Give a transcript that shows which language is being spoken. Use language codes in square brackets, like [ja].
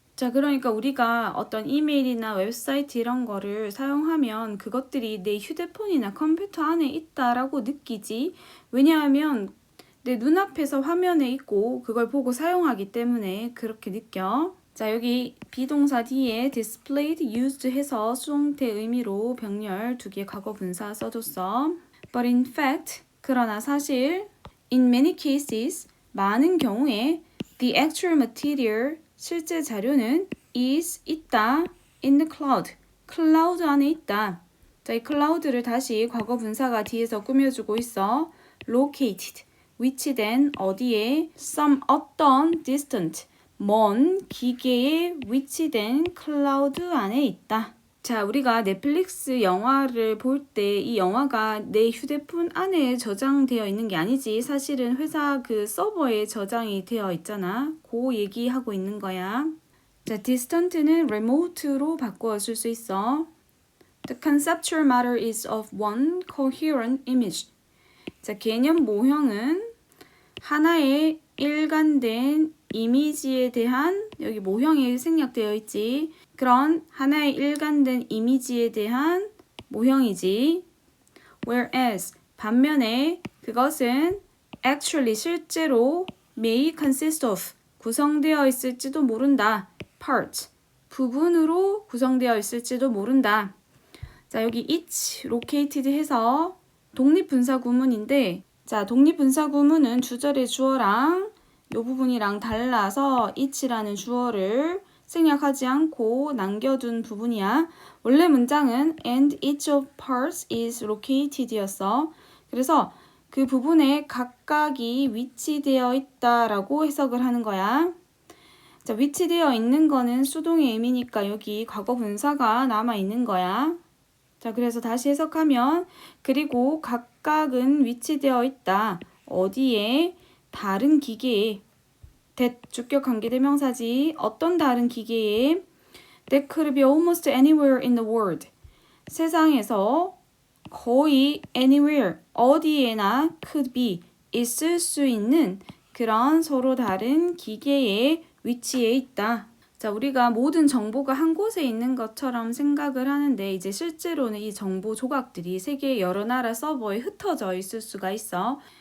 [ko] 자, 그러니까 우리가 어떤 이메일이나 웹사이트 이런 거를 사용하면 그것들이 내 휴대폰이나 컴퓨터 안에 있다라고 느끼지. 왜냐하면 내 눈앞에서 화면에 있고 그걸 보고 사용하기 때문에 그렇게 느껴. 자, 여기 비동사 뒤에 displayed, used 해서 수동태 의미로 병렬 2개 과거 분사 써줬어. [en] But in fact, [ko] 그러나 사실 [en] in many cases, [ko] 많은 경우에 [en] the actual material, [ko] 실제 자료는 [en] is, [ko] 있다, [en] in the cloud, [ko] 클라우드 안에 있다. 자, 이 클라우드를 다시 과거 분사가 뒤에서 꾸며주고 있어. located, 위치된 어디에? some, 어떤, distant, 먼 기계에 위치된 클라우드 안에 있다. 자, 우리가 넷플릭스 영화를 볼 때 이 영화가 내 휴대폰 안에 저장되어 있는 게 아니지. 사실은 회사 그 서버에 저장이 되어 있잖아. 그 얘기하고 있는 거야. 자, distant는 remote로 바꾸어 쓸 수 있어. [en] The conceptual matter is of one coherent image. [ko] 자, 개념 모형은 하나의 일관된 이미지에 대한, 여기 모형이 생략되어 있지. 그런 하나의 일관된 이미지에 대한 모형이지. [en] Whereas, [ko] 반면에 그것은 [en] actually, [ko] 실제로 [en] may consist of, [ko] 구성되어 있을지도 모른다. part, 부분으로 구성되어 있을지도 모른다. 자, 여기 each, located 해서 독립분사구문인데, 자, 독립분사구문은 주절의 주어랑 이 부분이랑 달라서 each라는 주어를 생략하지 않고 남겨둔 부분이야. 원래 문장은 [en] and each of parts is located [ko] 였어. 그래서 그 부분에 각각이 위치되어 있다라고 해석을 하는 거야. 자, 위치되어 있는 거는 수동의 의미니까 여기 과거 분사가 남아 있는 거야. 자, 그래서 다시 해석하면 그리고 각각은 위치되어 있다. 어디에? 다른 기계에. that 주격 관계대명사지. 어떤 다른 기계에? [en] That could be almost anywhere in the world. [ko] 세상에서 거의 anywhere, 어디에나 [en] could be, [ko] 있을 수 있는 그런 서로 다른 기계의 위치에 있다. 자, 우리가 모든 정보가 한 곳에 있는 것처럼 생각을 하는데 이제 실제로는 이 정보 조각들이 세계의 여러 나라 서버에 흩어져 있을 수가 있어.